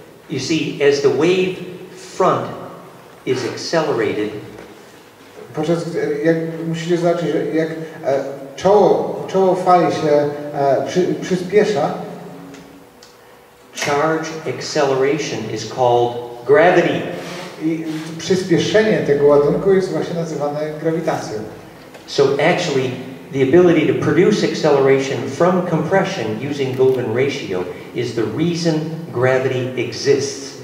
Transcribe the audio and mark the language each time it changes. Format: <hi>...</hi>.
<en>You see, as the wave front is accelerated,</en> <pl>jak musicie zobaczyć, że jak czoło fali się przyspiesza,</pl> <en>charge acceleration is called gravity.</en> <pl>I przyspieszenie tego ładunku jest właśnie nazywane grawitacją.</pl> <en>So actually, the ability to produce acceleration from compression using Golden ratio is the reason gravity exists.</en>